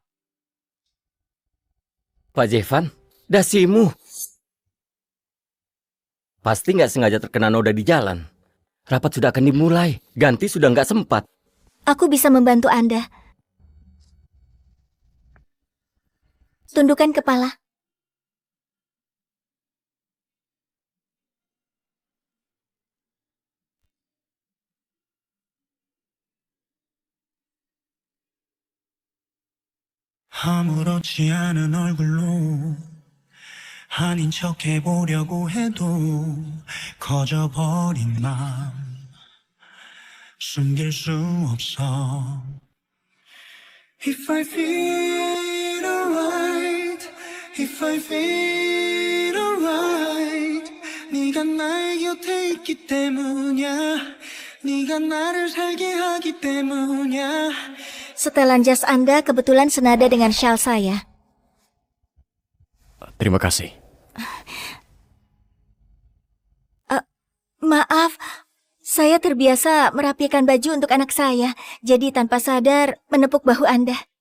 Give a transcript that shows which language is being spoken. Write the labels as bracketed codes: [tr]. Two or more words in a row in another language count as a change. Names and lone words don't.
[id] Pak Jevan, dasimu. Pasti nggak sengaja terkena noda di jalan. Rapat sudah akan dimulai, ganti sudah nggak sempat. Aku bisa membantu Anda. Tundukkan kepala. [ko] 아무렇지 않은 얼굴로 아닌 척 해보려고 해도 커져버린 맘 숨길 수 없어. [en] If I feel alright, if I feel alright, [ko] 네가 나의 곁에 있기 때문이야. 네가 나를 살게 하기 때문이야. [id] Setelan jas Anda kebetulan senada dengan shawl saya. Terima kasih. Maaf, saya terbiasa merapikan baju untuk anak saya, jadi tanpa sadar menepuk bahu Anda.